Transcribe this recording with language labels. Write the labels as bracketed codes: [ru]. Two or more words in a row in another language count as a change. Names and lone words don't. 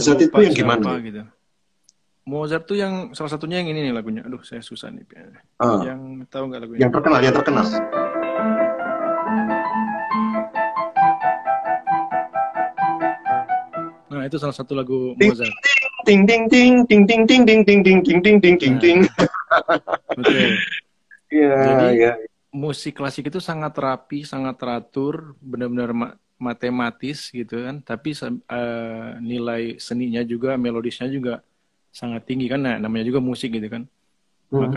[id] Mozart lupa itu yang gimana siapa ya? gitu. Mozart tuh yang salah satunya yang ini nih lagunya. Aduh, saya susah nih. Ah, Yang tahu nggak lagunya? yang terkenal, yang terkenal. Nah, itu salah satu lagu Ting Mozart. ting ting ting ting ting ting ting ting ting ting ting ting ting ting. Nah, betul. Iya, Jadi iya. musik klasik itu sangat rapi, sangat teratur, benar-benar matematis gitu kan. Tapi nilai seninya juga, melodisnya juga sangat tinggi kan. Nah, namanya juga musik gitu kan. Hmm.